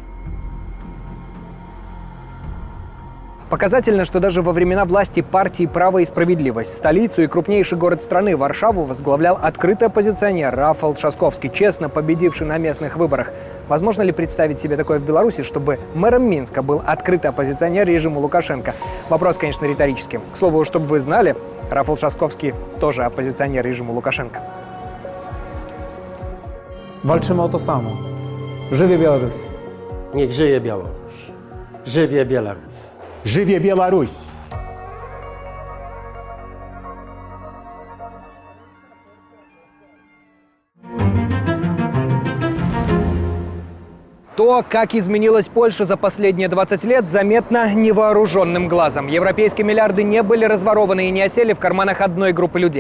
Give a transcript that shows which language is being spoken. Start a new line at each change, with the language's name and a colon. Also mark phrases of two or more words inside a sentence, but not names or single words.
Russian: Показательно, что даже во времена власти партии «Право и справедливость» столицу и крупнейший город страны Варшаву возглавлял открытый оппозиционер Рафал Трzaskowski, честно победивший на местных выборах. Возможно ли представить себе такое в Беларуси, чтобы мэром Минска был открытый оппозиционер режиму Лукашенко? Вопрос, конечно, риторический. К слову, чтобы вы знали, Рафал Трzaskowski тоже оппозиционер режиму Лукашенко.
Polish: Walczymy o to samo.
Belarusian: Жыве Беларусь.
Polish: Niech żyje Białoruś.
Belarusian: Жыве Беларусь. Жыве Беларусь!
Russian: То, как изменилась Польша за последние 20 лет, заметно невооруженным глазом. Европейские миллиарды не были разворованы и не осели в карманах одной группы людей.